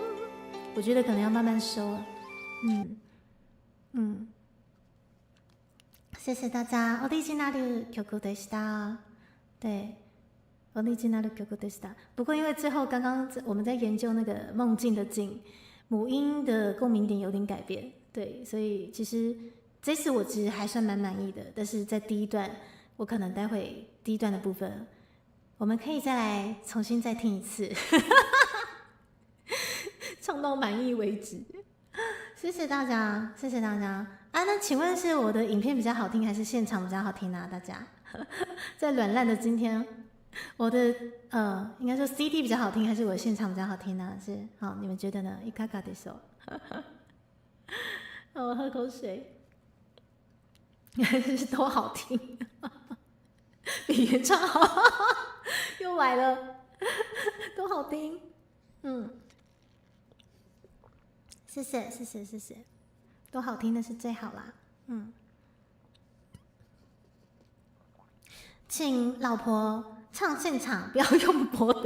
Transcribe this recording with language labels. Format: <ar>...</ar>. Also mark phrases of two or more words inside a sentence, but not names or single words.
<zh>我觉得可能要慢慢收了。谢谢大家。</zh> <ja>オリジナル曲でした。对，オリジナル曲でした。</ja> <zh>不过因为最后刚刚我们在研究那个梦境的境，母音的共鸣点有点改变，对，所以其实这次我其实还算蛮满意的。但是在第一段，我可能待会第一段的部分，我们可以再来重新再听一次，唱到满意为止。谢谢大家，谢谢大家啊！那请问是我的影片比较好听，还是现场比较好听啊？大家在软烂的今天，我的应该说 CD 比较好听，还是我的现场比较好听呢？是好，你们觉得呢？</zh> <ja>いかがでしょう？</ja> <zh>我喝口水，都好听，比原唱好，又来了，都好听，谢谢谢谢谢谢，都好听的是最好啦，请老婆唱现场，不要用播的。</zh>